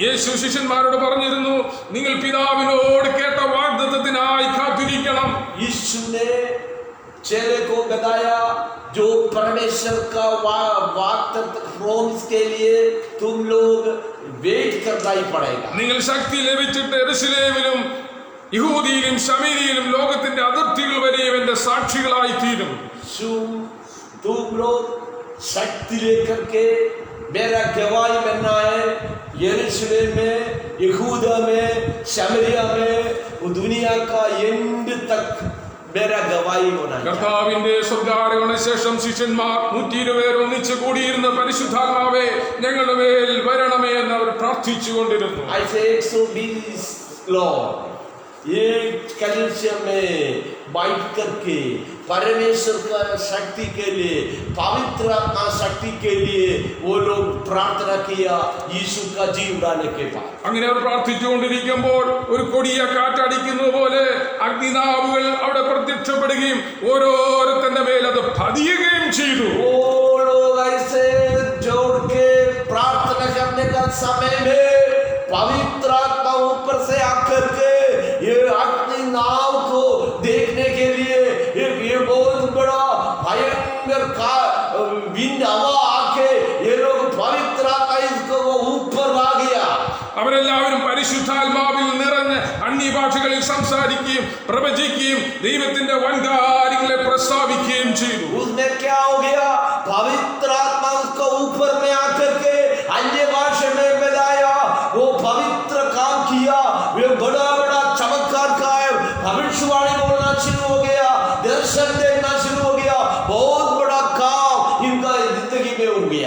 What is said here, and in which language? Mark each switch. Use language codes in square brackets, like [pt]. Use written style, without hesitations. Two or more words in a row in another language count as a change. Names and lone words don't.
[ml] യേശു ശിഷ്യന്മാരോട് പറഞ്ഞിരുന്നു, നിങ്ങൾ പിതാവിനോട് കേട്ട വാഗ്ദത്തത്തിനായി കാത്തിരിക്കണം. [hi] यीशु ने चेले को बताया, जो परमेश्वर का वाग्दत्त प्रॉमिस के लिए तुम लोग वेट करना ही पड़ेगा. [ml] നിങ്ങൾ ശക്തി ലഭിച്ചിട്ട് യെരൂശലേമിലും യഹൂദിയിലും ശമരിയിലും ലോകത്തിന്റെ അതിർത്തികൾ വരെയും എന്റെ സാക്ഷികളായി തീരും. [hi] तुम लोग शक्ति लेकर के मेरा गवाही बनना है. यरूशलेम में, यहूदा में, शमरिया में, दुनिया का एंड तक मेरा गवाही होना है. [ml] കർത്താവിന്റെ സ്വർഗ്ഗാരോഹണ ശേഷം ശിഷ്യന്മാർ 120 പേർ ഒന്നിച്ചു കൂടിയിരുന്ന പരിശുദ്ധാത്മാവേ ഞങ്ങളുടെ മേൽ വരണമേ എന്ന് അവർ പ്രാർത്ഥിച്ചുകൊണ്ടിരുന്നു. [en] I say 120 Lord, [hi] एक कलीसिया में बैठ करके परमेश्वर का शक्ति के लिए, पवित्र आत्मा शक्ति के लिए वो लोग प्रार्थना किया यीशु का जी उड़ाने के बाद. [ml] അങ്ങനെ അവർ പ്രാർത്ഥിച്ചുകൊണ്ടിരിക്കുമ്പോൾ ഒരു കൊടിയ കാറ്റടിക്കുന്ന പോലെ അഗ്നിനാവുകൾ അവിടെ പ്രത്യക്ഷപ്പെടുകയും ഓരോരുത്തന്റെ മേൽ അത് പതിയുകയും ചെയ്തു. [hi] वो लोग ऐसे जोड़ के प्रार्थना करने का समय में पवित्र आत्मा ऊपर से आकर के ये अग्नि नाव को देखने के लिए ये बहुत बड़ा भयंकर का विंड हवा आके ये लोग पवित्र आत्मा इसको वो ऊपर आ गया. [ml] അവരെല്ലാവരും പരിശുദ്ധാത്മാവിൽ നിറഞ്ഞ് ഭാഷകളിൽ സംസാരിക്കുകയും പ്രവചിക്കുകയും ദൈവത്തിന്റെ വൻകാര്യങ്ങളെ പ്രസ്താവിക്കുകയും ചെയ്തു. [hi] उसमें क्या हो गया? पवित्र आत्मा उसको ऊपर में आकर के अन्य भाषा में बताया, वो पवित्र काम किया, वो बड़ा बड़ा चमत्कार का है, भविष्यवाणी बोलना शुरू हो गया, दर्शन देखना शुरू हो गया, बहुत बड़ा काम इनका जिंदगी में हो गया.